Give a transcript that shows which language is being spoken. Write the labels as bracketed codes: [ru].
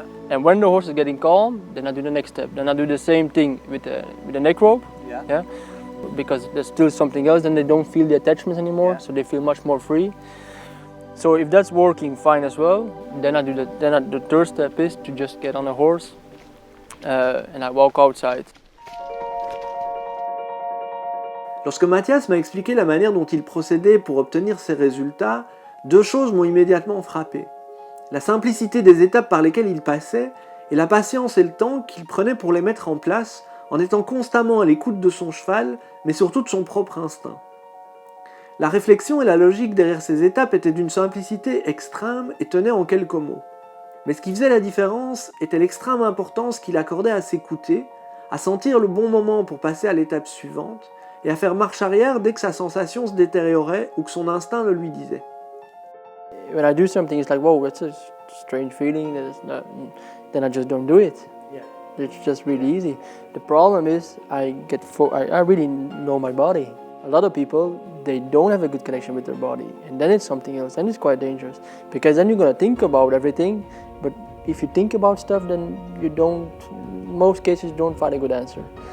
[en] And when the horse is getting calm, then I do the next step. Then I do the same thing with the neck rope. Yeah. Because there's still something else, then they don't feel the attachments anymore, so they feel much more free. So if that's working fine as well, then the third step is to just get on a horse and I walk outside. [fr] Lorsque Mathias m'a expliqué la manière dont il procédait pour obtenir ces résultats, deux choses m'ont immédiatement frappé. La simplicité des étapes par lesquelles il passait et la patience et le temps qu'il prenait pour les mettre en place en étant constamment à l'écoute de son cheval, mais surtout de son propre instinct. La réflexion et la logique derrière ces étapes étaient d'une simplicité extrême et tenaient en quelques mots. Mais ce qui faisait la différence était l'extrême importance qu'il accordait à s'écouter, à sentir le bon moment pour passer à l'étape suivante, et à faire marche arrière dès que sa sensation se détériorait ou que son instinct le lui disait. [en] When I do something, it's like, whoa, that's a strange feeling, then I just don't do it. It's just really easy. The problem is I really know my body. A lot of people, they don't have a good connection with their body, and then it's something else, and it's quite dangerous because then you're gonna think about everything, but if you think about stuff, then you don't, in most cases, don't find a good answer.